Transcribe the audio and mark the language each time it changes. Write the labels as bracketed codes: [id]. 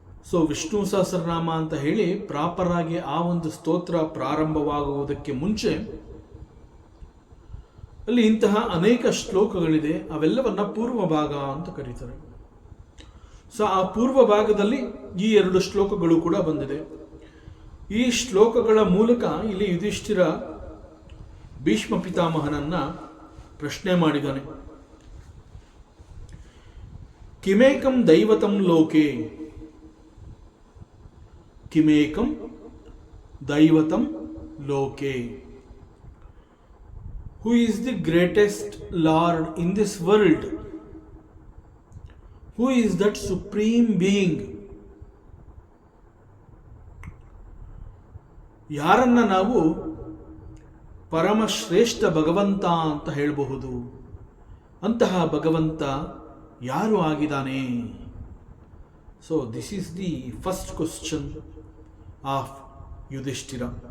[kn] So Vishnu Sahasranama ಅಂತ ಹೇಳಿ proper ಆಗಿ ಆ ಒಂದು ಸ್ತೋತ್ರ ಪ್ರಾರಂಭವಾಗುವುದಕ್ಕೆ ಮುಂಚೆ ಅಲ್ಲಿ ಇಂತಹ ಅನೇಕ ಶ್ಲೋಕಗಳಿದೆ, ಅವೆಲ್ಲವನ್ನ ಪೂರ್ವ ಭಾಗ ಅಂತ ಕರೀತಾರೆ. ಸೊ ಆ ಪೂರ್ವ ಭಾಗದಲ್ಲಿ ಈ 2 ಶ್ಲೋಕಗಳು ಕೂಡ ಬಂದಿದೆ. ಈ ಶ್ಲೋಕಗಳ ಮೂಲಕ ಇಲ್ಲಿ ಯುಧಿಷ್ಠಿರ ಭೀಷ್ಮ ಪಿತಾಮಹನನ್ನ ಪ್ರಶ್ನೆ ಮಾಡಿದ್ದಾನೆ. [sa] ಕಿಮೇಕಂ ದೈವತಂ ಲೋಕೆ, ಕಿಮೇಕಂ ದೈವತಂ ಲೋಕೆ, [en] who is the greatest Lord in this world? Who is that supreme being? [kn] ಯಾರನ್ನ ನಾವು ಪರಮಶ್ರೇಷ್ಠ ಭಗವಂತ ಅಂತ ಹೇಳಬಹುದು, ಅಂತಹ ಭಗವಂತ ಯಾರು ಆಗಿದ್ದಾನೆ? [en] So this is the first question of Yudhishthira.